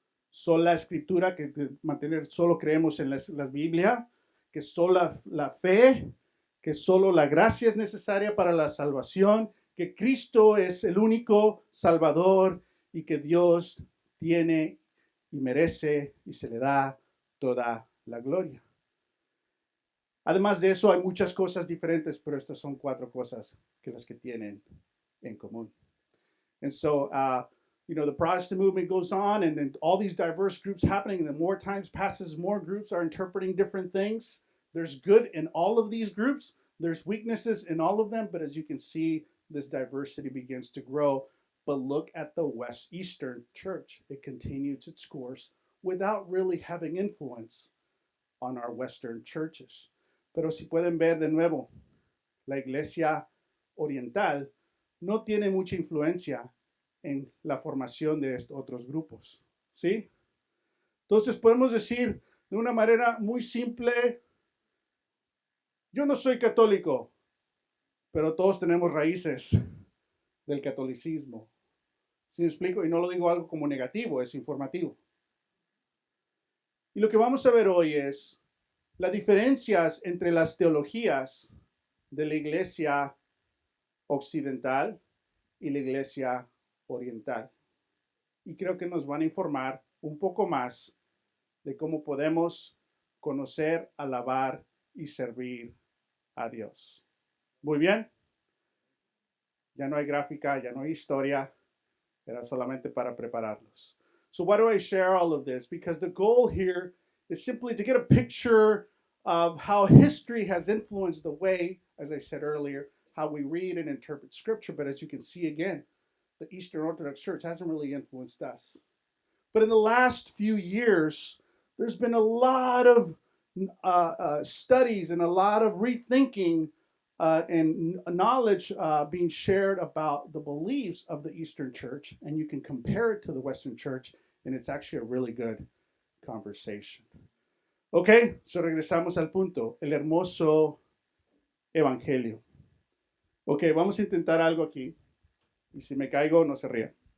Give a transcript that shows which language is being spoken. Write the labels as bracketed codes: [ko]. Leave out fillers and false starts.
[es] Sola escritura, que solo creemos en la Biblia, que solo la fe, que solo la gracia es necesaria para la salvación, que Cristo es el único Salvador y que Dios tiene y merece y se le da toda la gloria. Además de eso, hay muchas cosas diferentes, pero estas son 4 cosas que las que tienen en común. [en] And so, the Protestant movement goes on, and then all these diverse groups happening, and the more times passes, more groups are interpreting different things. There's good in all of these groups. There's weaknesses in all of them, but as you can see, this diversity begins to grow. But look at the Eastern Church. It continues its course without really having influence on our Western churches. [es] Pero si pueden ver de nuevo, la Iglesia Oriental no tiene mucha influencia en la formación de estos otros grupos, ¿sí? Entonces podemos decir de una manera muy simple, yo no soy católico, pero todos tenemos raíces del catolicismo. ¿Sí me explico? Y no lo digo algo como negativo, es informativo. Y lo que vamos a ver hoy es las diferencias entre las teologías de la Iglesia occidental y la Iglesia oriental. Y creo que nos van a informar un poco más de cómo podemos conocer, alabar y servir a Dios. Muy bien. Ya no hay gráfica, ya no hay historia. Era solamente para prepararlos. [en] So why do I share all of this? Because the goal here is simply to get a picture of how history has influenced the way, as I said earlier, how we read and interpret Scripture. But as you can see again, the Eastern Orthodox Church hasn't really influenced us. But in the last few years, there's been a lot of studies and a lot of rethinking and knowledge being shared about the beliefs of the Eastern Church, and you can compare it to the Western Church, and it's actually a really good conversation. [es] Ok, so regresamos al punto, el hermoso evangelio. Ok, vamos a intentar algo aquí, y si me caigo, no se rían.